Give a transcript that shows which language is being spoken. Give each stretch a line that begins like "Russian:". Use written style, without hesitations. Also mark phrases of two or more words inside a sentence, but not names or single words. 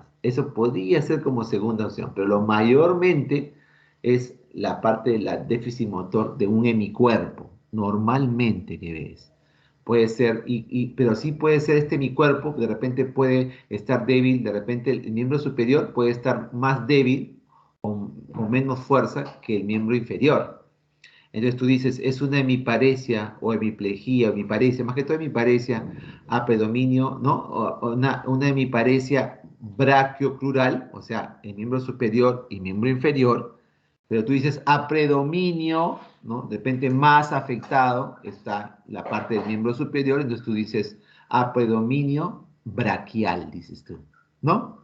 Spanish: Eso podría ser como segunda opción, pero lo mayormente es la parte del déficit motor de un hemicuerpo, normalmente que ves. Puede ser, pero sí puede ser este hemicuerpo, de repente puede estar débil, de repente el miembro superior puede estar más débil o con menos fuerza que el miembro inferior. Entonces tú dices, es una hemiparesia o hemiplegia, o hemiparesia, más que todo hemiparesia a predominio, ¿no? O una hemiparesia brachiocrural, o sea, el miembro superior y miembro inferior, pero tú dices a predominio, ¿no? De repente más afectado está la parte del miembro superior, entonces tú dices a predominio braquial, dices tú, ¿no?